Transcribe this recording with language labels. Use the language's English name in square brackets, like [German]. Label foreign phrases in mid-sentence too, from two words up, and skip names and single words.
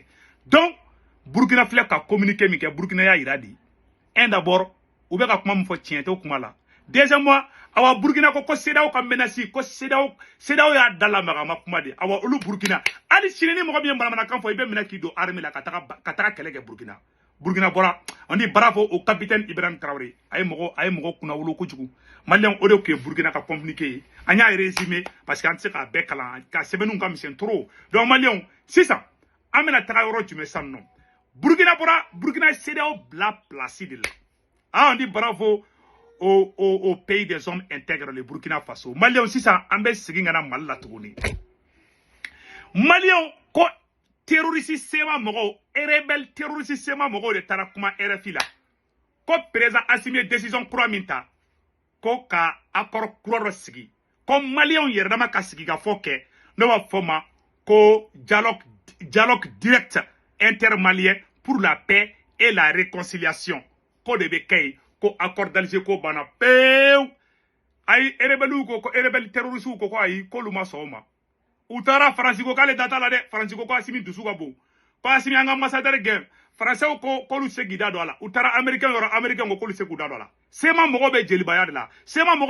[Bambara] donc Burkina filɛ ka communiqué min kɛ Burkina y'a yira di [French] un d'abord [Bambara] u bɛ ka kuma min fɔ tiɲɛ tɛ o kuma la deuxièmement awa Burkina ko CEDEAO ka menace ko CEDEAO y'a dalamaga ma kuma de awa olu Burkina hali sini ni mɔgɔ min ye manamanakan fɔ i bɛ minɛ k'i don armée la ka taga kɛlɛ kɛ Burkina bɔra [French] on dit bravo au capitaine Ibrahim Traoré [Bambara] a ye mɔgɔ kunna wolo kojugu malien o de tun ye Burkina ka communiqué ye an y'a résumé [French] parce que [Bambara] an tɛ se k'a bɛɛ kalan ka sɛbɛnninw ka misɛn trop donc malien sisan an bɛna taga yɔrɔ jumɛn sisan nɔ Burkina CEDEAO bila [French] place de la on dit bravo au pays des hommes intègres le Burkina Faso [Bambara] malien sisan an bɛ segin ka na Mali la tuguni malien ko terroriste sema mɔgɔw rebelle terroriste sema mɔgɔw de taara kuma RFI la ko président Assimi ye décision kura min ta ko ka accord kura dɔ sigi ko malien yɛrɛ dama ka sigi ka fɔ kɛ n'o b'a fɔ ma ko [French] dialogue direct intermalien pour la paix et la réconciliation [Bambara] ko de bɛ kɛ yen ko accord d'Alger ko banna pewu ayi rebelle ko rebelle terroriste ko ayi k'olu ma sɔn o ma u taara Faransi ko k'ale da t'a la dɛ Faransi ko Assimi dusu ka bon ko Assimi an ka ambassadeur gɛn Français ko k'olu se k'i da don a la u taara américain yɔrɔ américain ko k'olu se k'u da don a la sema mɔgɔ bɛ jelibaya de la sema mɔgɔ